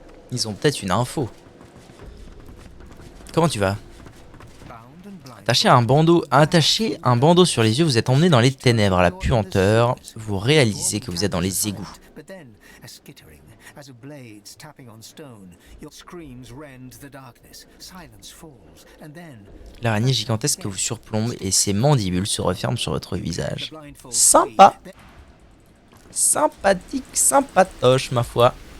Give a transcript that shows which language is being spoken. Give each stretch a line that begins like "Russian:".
French: Ils ont peut-être une info. Comment tu vas? Attachez un bandeau sur les yeux, vous êtes emmené dans les ténèbres, à la puanteur. Vous réalisez que vous êtes dans les égouts.
English: a skittering as of blades tapping on stone. Your screams rend the darkness. Silence falls, and then
French: L'araignée gigantesque vous surplombe et ses mandibules se referment sur votre visage. Sympa. Sympathique, sympatoche, ma foi.